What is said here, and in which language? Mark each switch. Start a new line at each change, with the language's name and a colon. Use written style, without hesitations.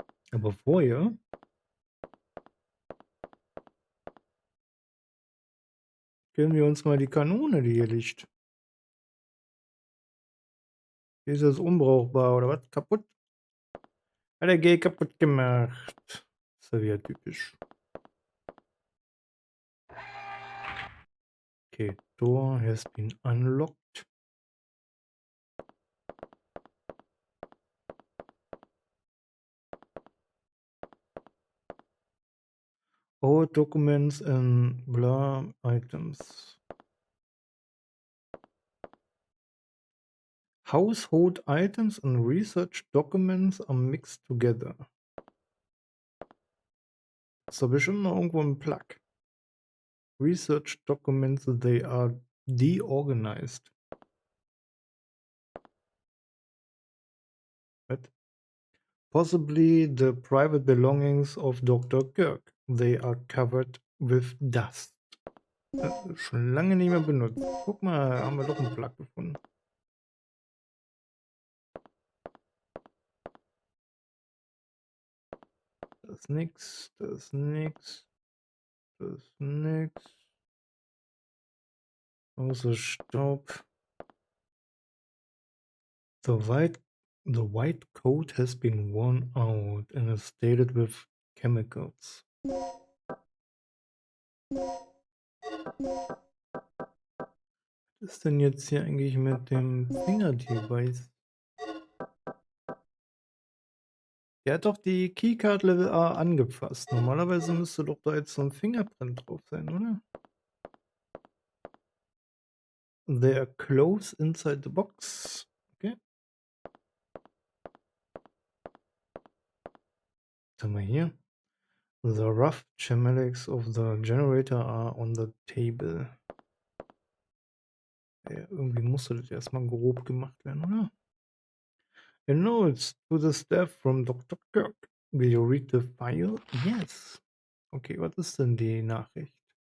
German: Aber vorher gönnen wir uns mal die Kanone, die hier liegt. Ist das unbrauchbar oder was? Kaputt? Hat der G kaputt gemacht. Ist ja wieder typisch.
English: Okay, door has been unlocked. All documents and blah items. Household items and research documents are mixed together.
German: Ist da bestimmt noch irgendwo ein Plug.
English: Research documents, they are deorganized. What? Possibly the private belongings of Dr. Kirk. They are covered with dust.
German: Schon lange nicht mehr benutzt. Guck mal, haben wir doch einen Plug gefunden. Das ist nix, das ist nix, das ist nix. Außer Staub.
English: The white coat has been worn out and is stated with chemicals.
German: Was ist denn jetzt hier eigentlich mit dem Finger-Device? Der hat doch die Keycard Level A angepasst. Normalerweise müsste doch da jetzt so ein Fingerprint drauf sein, oder?
English: They are close inside the box. Okay.
German: Was haben wir hier?
English: The rough schematics of the generator are on the table.
German: Ja, irgendwie musste das erstmal grob gemacht werden, oder?
English: A note to the staff from Dr. Kirk. Will you read the file? Yes.
German: Okay, was ist denn die Nachricht?